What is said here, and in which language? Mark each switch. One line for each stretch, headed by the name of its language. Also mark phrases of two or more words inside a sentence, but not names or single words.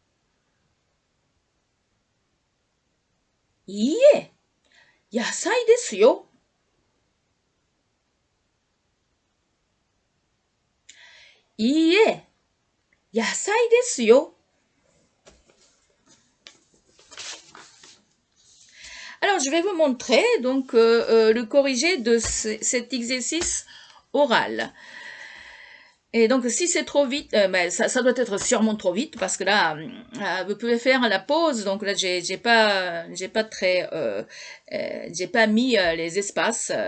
Japanese: いいえ、野菜ですよ。いいえ、野菜ですよ。
French: Alors, je vais vous montrer donc le corrigé de cet exercice oral. Et donc, si c'est trop vite, ben, ça doit être sûrement trop vite parce que là, vous pouvez faire la pause. Donc là, j'ai pas mis les espaces.